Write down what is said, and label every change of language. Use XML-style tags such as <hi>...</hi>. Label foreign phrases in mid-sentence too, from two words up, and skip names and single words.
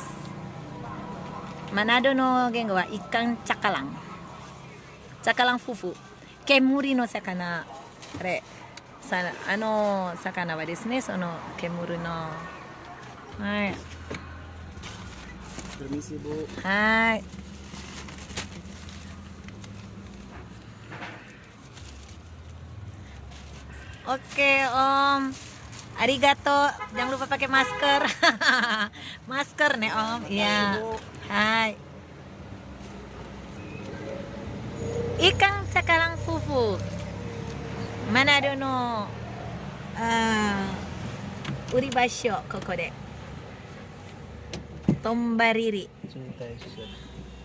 <ja>マナドの言語は</ja> <id>ikan cakalang. cakalang fufu.</id> <ja>煙の魚。あれ、魚はですね、その煙の。はい。</ja> <id>Permisi Bu.</id> <ja>はい。</ja> <id>Oke Om, arigato. Jangan lupa pakai masker. Masker nih Om. Iya. Hai. Ikan cakalang fufu.</id> <ja>マナドの売り場ここで. Tombariri. 冷たいし。</ja>